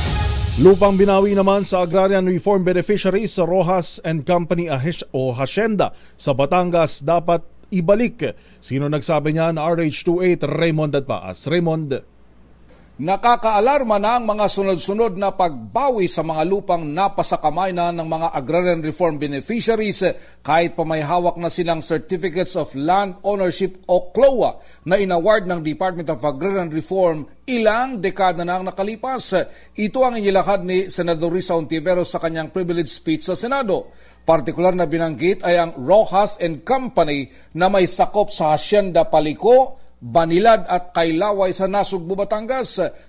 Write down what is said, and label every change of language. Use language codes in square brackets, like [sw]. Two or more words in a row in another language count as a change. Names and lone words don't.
[tl] Lupang binawi naman sa [en] Agrarian Reform Beneficiaries [tl] sa Rojas and Company o Hacienda sa Batangas dapat ibalik. Sino nagsabi niyan? RH28 Raymond Adpaas. Raymond. Nakakaalarma na ang mga sunod-sunod na pagbawi sa mga lupang napasakamay na ng mga [en] Agrarian Reform Beneficiaries [tl] kahit pa may hawak na silang [en] Certificates of Land Ownership [tl] o CLOA na inaward ng Department of Agrarian Reform ilang dekada na ang nakalipas. Ito ang inilahad ni Senador Risa Ontiveros sa kanyang [en] privilege speech [tl] sa Senado. Partikular na binanggit ay ang Rojas and Company na may sakop sa Hacienda Palico, Banilad at Kailaway sa Nasugbu, Batangas.